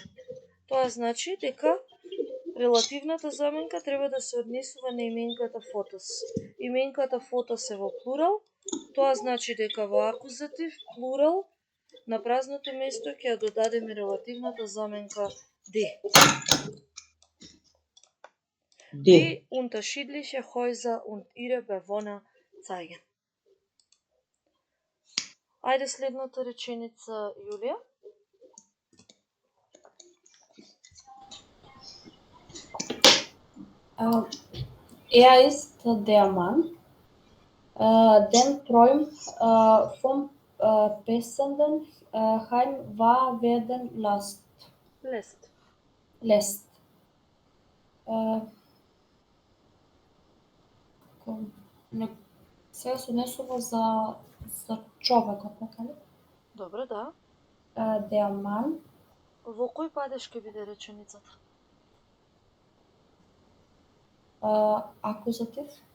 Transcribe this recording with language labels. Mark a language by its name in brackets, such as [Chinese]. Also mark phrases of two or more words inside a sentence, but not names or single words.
[Macedonian] Тоа значи дека релативната заменка треба да се однесува на именката фотос. Именката фотос е во плурал, тоа значи дека во акузатив, плурал, на празното место ќе ја додадеме релативната заменка die. [German] Die unterschiedliche Häuser und ihre Bewohner zeigen. [Macedonian] Ајде следната реченица, Јулија. [German] Ist der Mann, den Träum vom passenden Heim wahr werden lässt. [Macedonian] Сега се однесува за човекот, така ли? Добро, да. [German] Der Mann. [Macedonian] Во кој падеж ќе биде реченицата? Акузатив.